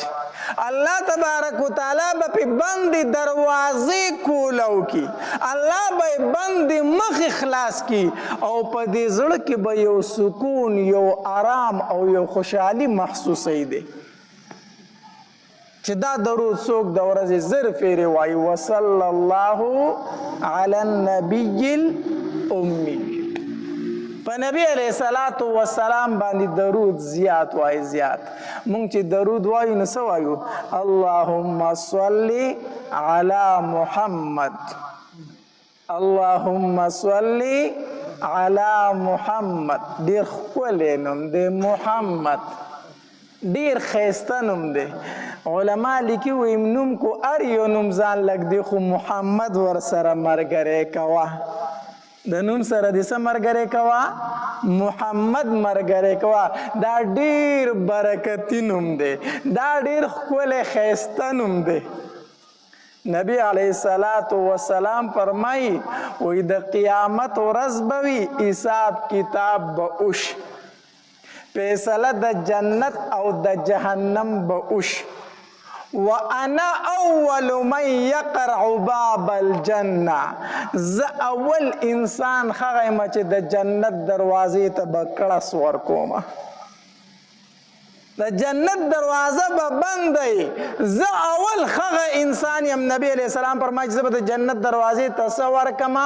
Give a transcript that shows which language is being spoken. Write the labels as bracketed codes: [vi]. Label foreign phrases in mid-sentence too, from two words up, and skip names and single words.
[ps] الله تبارک وتعالی به په بندې دروازې کولو کی، الله به بندې مخ خلاص کی، او په دې زړه کې به یو سکون، یو آرام او یو خوشحالي محسوسوي دی چې دا درود څوک د ورځې زر پیرې وایي، [ar] وصلی الله علی النبی الامی. [ps] په نبی [ar] علیہ السلام [ps] باندې درود زیات وایي، زیات. مونږ چې درود وایو نو څه وایو؟ [ar] اللهم صل علی محمد، اللهم صل علی محمد. [ps] ډېر ښکلی نوم دی محمد، ډېر ښایسته نوم دی. علما لیکي وایي نوم کو هر یو نوم ځان لږ دی، خو محمد ورسره ملګری کوه. د نوم سره دې څه ملګری کوه؟ محمد ملګری کوه. دا ډېر برکتي نوم دی، دا ډېر ښکلی ښایسته نوم دی. نبی [ar] علیه السلام [ps] فرمایي وایي د قیامت ورځ به وي، حساب کتاب به وشي، فیصله د جنت او د جهنم به وشي. [ar] وانا اول من يقرع باب الجنه، [ps] ز اول انسان هغه یم چې د جنت دروازې ته به کړس ورکومه. د جنت دروازه به بند دی، زه اول هغه انسان یم. نبی [ar] علیہ السلام [ps] فرمایي چې زه به د جنت دروازې ته څه ورکمه؟